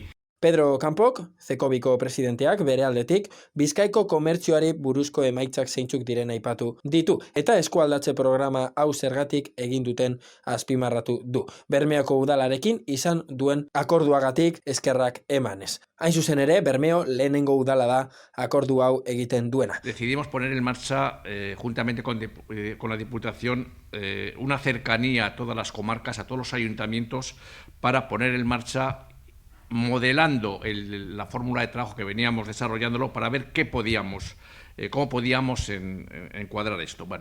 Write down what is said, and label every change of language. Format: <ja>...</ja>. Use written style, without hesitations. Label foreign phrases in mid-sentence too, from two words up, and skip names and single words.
<eu>Pedro Campok, Zekobiko presidenteak bere aldetik, Bizkaiko komertzioari buruzko emaitzak zeintzuk diren aipatu ditu, eta eskualdatze programa hau zergatik egin duten azpimarratu du. Bermeoko udalarekin izan duen akorduagatik eskerrak emanez. Hain zuzen ere, Bermeo lehenengo udala da akordu hau egiten duena.</eu> <es>Decidimos poner en marcha, juntamente con la Diputación, una cercanía a todas las comarcas, a todos los ayuntamientos, para poner en marcha, modelando la fórmula de trabajo que veníamos desarrollándolo, para ver cómo podíamos encuadrar esto.</es>